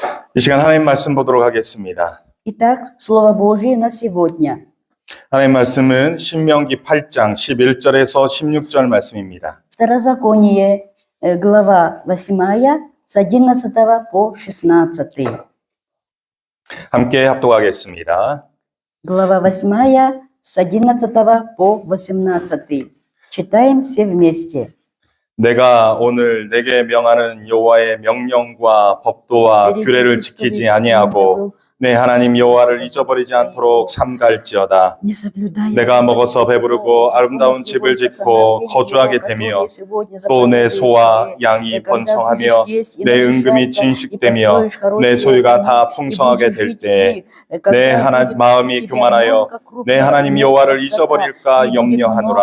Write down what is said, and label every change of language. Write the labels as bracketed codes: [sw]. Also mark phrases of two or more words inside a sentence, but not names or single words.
[ko] 이 시간 하나님 말씀 보도록 하겠습니다. [ru] Итак, Слово Божие на сегодня. [ko] 하나님 말씀은 신명기 8장 11절에서 16절 말씀입니다. [ru] Второзаконие, глава 8, с 11 по 16. [ko] 함께 합독하겠습니다. [ru] Глава 8, с 11 по 18. Читаем все вместе. [ko] 내가 오늘 내게 명하는 여호와의 명령과 법도와 규례를 지키지 아니하고 내 하나님 여호와를 잊어버리지 않도록 삼갈지어다. 내가 먹어서 배부르고 아름다운 집을 짓고 거주하게 되며 또 내 소와 양이 번성하며 내 은금이 진식되며 내 소유가 다 풍성하게 될 때 내 마음이 교만하여 내 하나님 여호와를 잊어버릴까 염려하노라.